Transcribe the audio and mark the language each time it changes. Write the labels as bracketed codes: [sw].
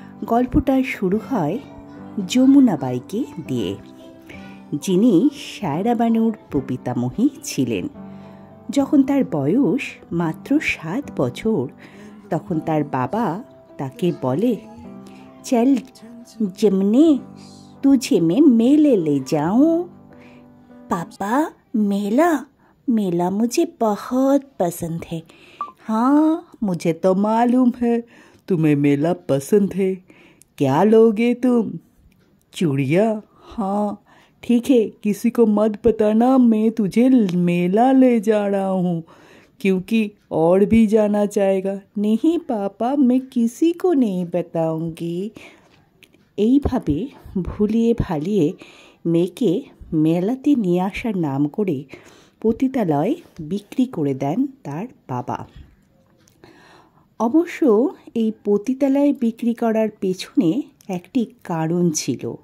[bn] গল্পটা শুরু হয় যমুনা বাইকে দিয়ে, যিনি সায়রা বানুর প্রপিতামহী ছিলেন। যখন তার বয়স মাত্র 7 বছর, তখন তার বাবা তাকে বলে, চল [hi] जमने तुझे मैं मेले ले जाऊं। पापा, मेला मुझे बहुत पसंद है। हाँ, मुझे तो मालूम है तुम्हें मेला पसंद है। क्या लोगे तुम? चूड़िया? हाँ ठीक है, किसी को मत बताना मैं तुझे मेला ले जा रहा हूँ, क्योंकि और भी जाना चाहेगा। नहीं पापा, मैं किसी को नहीं बताऊंगी। [bn] এইভাবে ভুলিয়ে ভালিয়ে মেয়েকে মেলাতে নিয়ে আসার নাম করে পতিতালয় বিক্রি করে দেন তার বাবা। অবশ্য এই পতিতালয় বিক্রি করার পেছনে একটি কারণ ছিল।